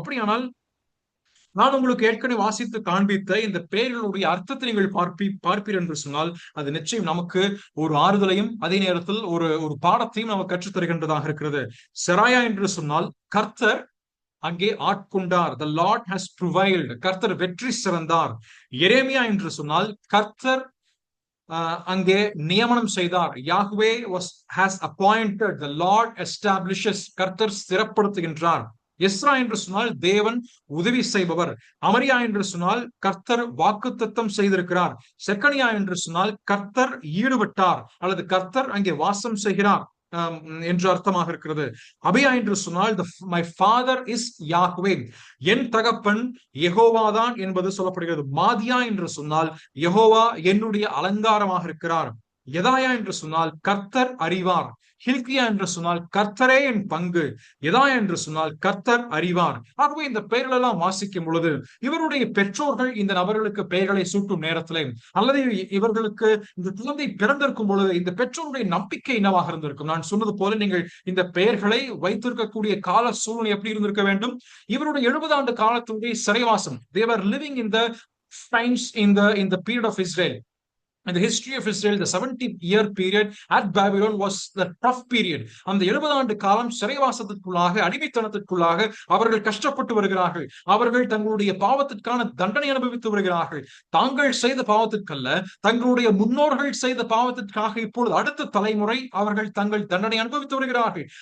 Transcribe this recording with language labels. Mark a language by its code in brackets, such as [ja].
[ta] அப்படியானால் நான் உங்களுக்கு ஏற்கனவே வாசித்து காண்பித்த இந்த பெயர்களுடைய அர்த்தத்தை நீங்கள் பார்ப்பீர் என்று சொன்னால் அது நிச்சயம் நமக்கு ஒரு ஆறுதலையும் அதே நேரத்தில் ஒரு பாடத்தையும் நமக்கு கற்றுத் தருகின்றதாக இருக்கிறது. செராயா என்று சொன்னால் கர்த்தர் அங்கே ஆட்கொண்டார். [en] The Lord has prevailed. [ta] கர்த்தர் வெற்றி சிறந்தார். எரேமியா என்று சொன்னால் கர்த்தர் அங்கே நியமனம் செய்தார். [en] Yahweh has appointed. The Lord establishes. [ta] கர்த்தர் ஸ்திரப்படுத்துகின்றார் எஸ்ரா என்று சொன்னால் தேவன் உதவி செய்பவர். அமரியா என்று சொன்னால் கர்த்தர் வாக்குத்தத்தம் செய்திருக்கிறார். செக்கனியா என்று சொன்னால் கர்த்தர் ஈடுபட்டார் அல்லது கர்த்தர் அங்கே வாசம் செய்கிறார் என்று அர்த்தமாக இருக்கிறது. அபியா என்று சொன்னால் [en] my father is Yahweh, [ta] என் தகப்பன் யெகோவாதான் என்பது சொல்லப்படுகிறது. மாதியா என்று சொன்னால் யெகோவா என்னுடைய அலங்காரமாக இருக்கிறார். யெதாயா என்று சொன்னால் கர்த்தர் அறிவார். ஹில்கியா என்று சொன்னால் கர்த்தரே என் பங்கு. யெதாயா என்று சொன்னால் கர்த்தர் அறிவார். ஆகவே இந்த பெயர்கள் எல்லாம் வாசிக்கும் பொழுது இவருடைய பெற்றோர்கள் இந்த நபர்களுக்கு பெயர்களை சூட்டும் நேரத்திலே அல்லது இவர்களுக்கு இந்த குழந்தை பிறந்திருக்கும் பொழுது இந்த பெற்றோருடைய நம்பிக்கை என்னவாக இருந்திருக்கும்? நான் சொன்னது போல நீங்கள் இந்த பெயர்களை வைத்திருக்கக்கூடிய கால சூழ்நிலை எப்படி இருந்திருக்க வேண்டும்? இவருடைய 70 ஆண்டு காலத்துடைய சிறைவாசம். [en] They were living in the times in the period of Israel. In the history of Israel, the 70-year period at Babylon was the tough period. [ta] அந்த 70 ஆண்டு காலம் சிறைவாசத்திற்குள்ளாக, அடிமைத்தனத்திற்குள்ளாக அவர்கள் கஷ்டப்பட்டு வருகிறார்கள். அவர்கள் தங்களுடைய பாவத்திற்கான தண்டனை அனுபவித்து வருகிறார்கள். தாங்கள் செய்த பாவத்திற்கல்ல, தங்களுடைய முன்னோர்கள் செய்த பாவத்திற்காக இப்பொழுது அடுத்த தலைமுறை அவர்கள் தங்கள் தண்டனை அனுபவித்து வருகிறார்கள்.